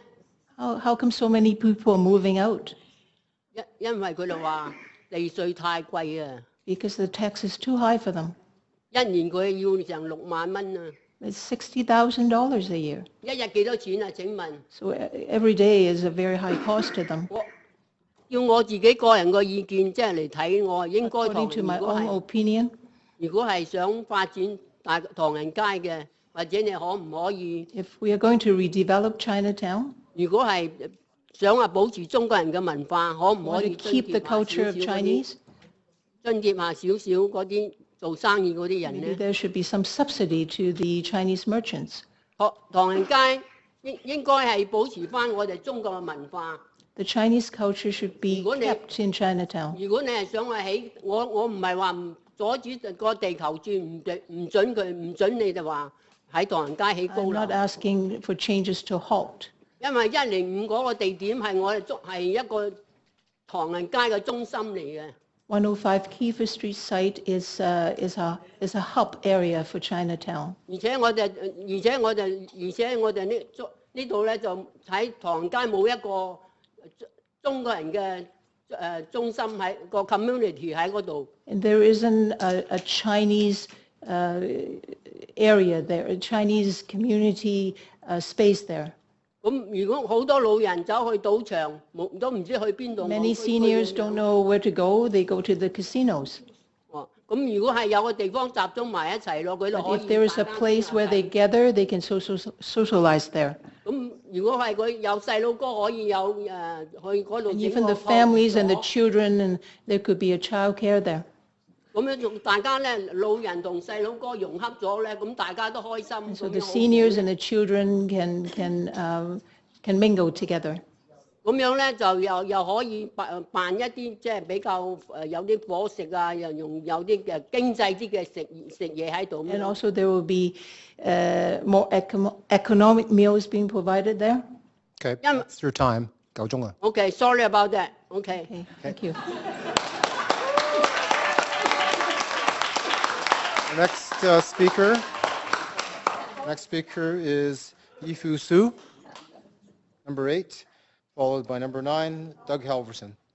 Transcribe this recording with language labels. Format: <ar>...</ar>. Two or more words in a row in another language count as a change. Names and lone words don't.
<en>How come so many people are moving out?</en> <yue>因為佢哋話地稅太貴啊！</yue> <en>Because the tax is too high for them.</en> <yue>一年佢要成6萬蚊啊！</yue> <en>It's $60,000 a year.</en> <yue>一日幾多錢啊？請問？</yue> <en>So every day is a very high cost to them.</en> <yue>要我自己個人嘅意見，即係嚟睇，我應該</yue> <en>According to my own opinion,</en> <yue>如果係想發展唐人街嘅，或者你可唔可以？</yue> <en>if we are going to redevelop Chinatown,</en> <yue>如果係想話保持中國人嘅文化，可唔可</yue> <en>want</en> <yue>以</yue> <en>to keep the culture of Chinese,</en> <yue>津貼下少少嗰啲做生意嗰啲人</yue> <en>maybe</en> <yue>咧？</yue> <en>there should be some subsidy to the Chinese merchants.</en> <yue>唐人街應該係保持翻我哋中國嘅文化。</yue> <en>The Chinese culture should be kept in Chinatown.</en> <yue>如果你係想話起，我唔係話唔阻止個地球轉，唔準你哋話喺唐人街起高</yue> <en>I'm</en> <yue>樓。</yue> <en>not asking for changes to halt.</en> <yue>因為105嗰個地點係我哋係一個唐人街嘅中心嚟嘅。</yue> <en>105 Kiefer Street site is a hub area for Chinatown.</en> <yue>而且我哋呢度咧就喺唐人街冇一個中國人嘅中心喺個 community 喺嗰度。</yue> <en>And there isn't a Chinese area there, a Chinese community space there.</en> <yue>咁如果好多老人走去賭場，都唔知去邊度。</yue> <en>Many seniors don't know where to go. They go to the casinos.</en> <yue>咁如果係有個地方集中埋一齊咯，佢哋</yue> <en>But</en> <yue>可</yue> <en>if</en> <yue>以</yue> <en>there is a place where they gather, they can socialize there.</en> <yue>咁如果係佢有細佬哥可以有去嗰度</yue> <en>And</en> <yue>整</yue> <en>even</en> <yue>個</yue> <en>the families and the</en> <yue>所</yue> <en>children, and there could be a child care there.</en> <yue>咁樣仲大家咧老人同細佬哥融合咗咧，咁大家都開心。</yue> <en>So the</en> <yue>咁樣好</yue> <en>seniors and the children can mingle together.</en> <yue>咁樣咧就又可以辦一啲即係比較有啲伙食啊，又有啲嘅經濟啲嘅食嘢喺度。</yue> <en>And also there will be more economic meals being provided there. Okay, that's your time.</en> <yue>夠鐘啦。</yue> <en>Okay, sorry about that. Okay. Thank you. The next speaker is Yifu Su, number 8, followed by number 9, Doug Halverson.</en>